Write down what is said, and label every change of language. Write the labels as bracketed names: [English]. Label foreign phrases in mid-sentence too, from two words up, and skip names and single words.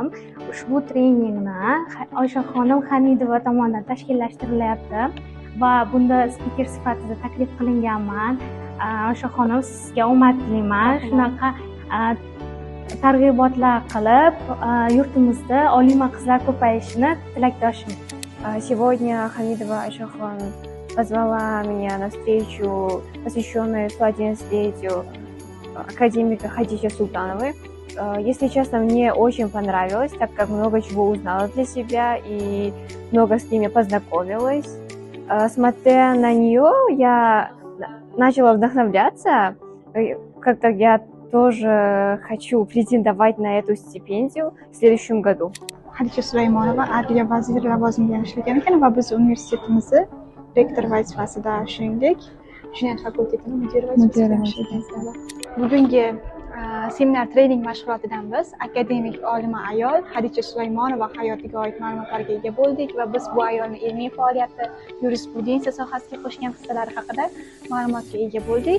[Uzbek] Ushbu treningni Oyshaxonim Hamidova tomonidan tashkillashtirilyapti va bunda spiker sifatida taklif qilinganman. Oyshaxonim, sizga omad tilayman. Shunaqa targ'ibotlar qilib, yurtimizda olima qizlar ko'payishini tilakdoshim. [Russian] Сегодня Хамидова Айшахон позвала меня на встречу, посвященную 111-летию академика Хадичи Султановой. Если честно, мне очень понравилось, так как много чего узнала для себя и много с ними познакомилась. Смотря на нее, я начала вдохновляться. Как-то я тоже хочу претендовать на эту стипендию в следующем году. [Uzbek] Hadicha Sulaymonova Adliya vaziri lavozimiga ishlagan ekan va biz universitetimizni rektor vazifasida, shuningdek, jinoyat fakultetini mudiri vazifasida ishlagan. Bugungi seminar trening mashg'ulotidan biz akademik olima ayol Hadicha Sulaymonova hayotiga oid ma'lumotlarga ega bo'ldik va biz bu ayolning ilmiy faoliyati, yurisprudensiya sohasiga qo'shgan hissalari haqida ma'lumotga ega bo'ldik.